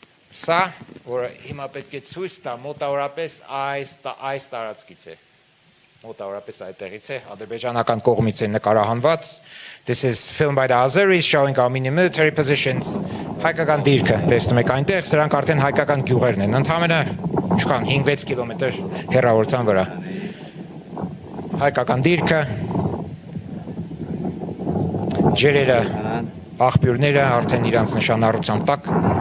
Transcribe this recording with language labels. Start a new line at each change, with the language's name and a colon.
Armenian: Սա, որը հիմա պետք է ցույց տա, մոտավորապես այս տարածքից է, մոտավորապես այդտեղից է, ադրբեջանական կողմից է նկարահանված.
English: This is filmed by the Azeris showing Armenian military positions.
Armenian: Հայկական դիրքը, տեսնում եք այնտեղ, սրանք արդեն հայկական գյուղերն են, ընդհանրապես ինչքան 5-6 կիլոմետր հեռավորության վրա. Հայկական դիրքը, ջրերը, աղբյուրները արդեն իրանց նշանառության տակ.